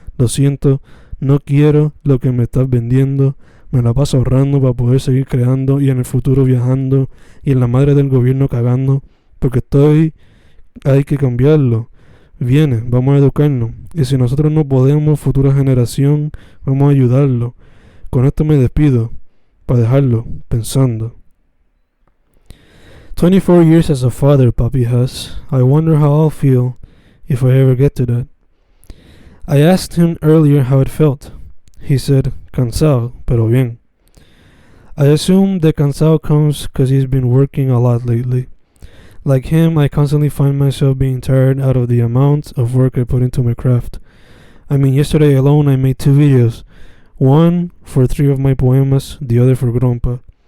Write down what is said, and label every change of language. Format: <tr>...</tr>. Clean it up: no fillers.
<es>Lo siento, no quiero lo que me estás vendiendo, me la paso ahorrando para poder seguir creando y en el futuro viajando y en la madre del gobierno cagando, porque hay que cambiarlo. Viene, vamos a educarnos, y si nosotros no podemos, futura generación, vamos a ayudarlo. Con esto me despido, para dejarlo pensando.</es> <en>24 years as a father, Papi has. I wonder how I'll feel if I ever get to that. I asked him earlier how it felt. He said,</en> <es>cansado, pero bien.</es> <en>I assume the cansado comes because he's been working a lot lately. Like him, I constantly find myself being tired out of the amount of work I put into my craft. I mean, yesterday alone I made 2 videos. One for 3 of my poemas, the other for Grompa.</en>